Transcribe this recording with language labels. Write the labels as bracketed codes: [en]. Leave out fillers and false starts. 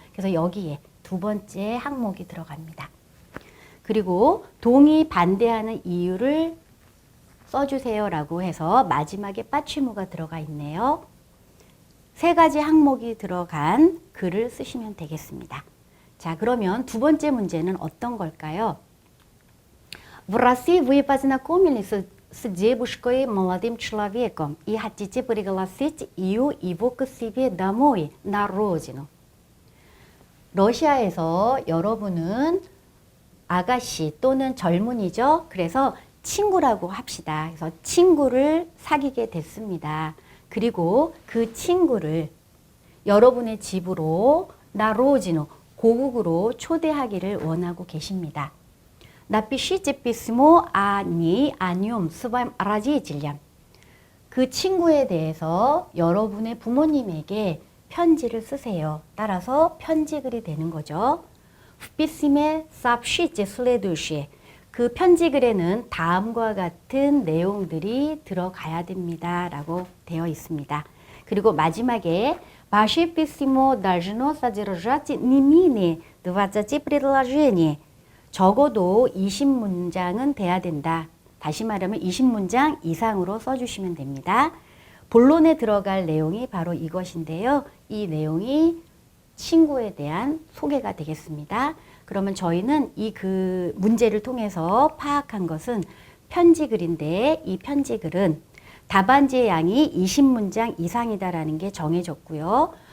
[ko] 그래서 여기에 2번째 항목이 들어갑니다. 그리고 동의 반대하는 이유를 써주세요 라고 해서 마지막에 빠취무가 들어가 있네요. 3가지 항목이 들어간 글을 쓰시면 되겠습니다. 자, 그러면 2번째 문제는 어떤 걸까요? [ru] В России вы познакомились с девушкой, молодым человеком и хотите пригласить ее к себе домой, на родину. [ko] 러시아에서 여러분은 아가씨 또는 젊은이죠. 그래서 친구라고 합시다. 그래서 친구를 사귀게 됐습니다. 그리고 그 친구를 여러분의 집으로 나 로지노 고국으로 초대하기를 원하고 계십니다. [ru] Напишите письмо о ней, о нем своим родителям. [ko] 그 친구에 대해서 여러분의 부모님에게 편지를 쓰세요. 따라서 편지글이 되는 거죠. [ru] Вписьме сообщите следующее. [ko] 그 편지글에는 다음과 같은 내용들이 들어가야 됩니다. 라고 되어 있습니다. 그리고 마지막에 [ru] Ваше письмо должно содержать не менее 20 предложений. [ko] 적어도 20문장은 돼야 된다. 다시 말하면 20문장 이상으로 써주시면 됩니다. 본론에 들어갈 내용이 바로 이것인데요. 이 내용이 친구에 대한 소개가 되겠습니다. 그러면 저희는 이 그 문제를 통해서 파악한 것은 편지글인데 이 편지글은 답안지의 양이 20문장 이상이다라는 게 정해졌고요.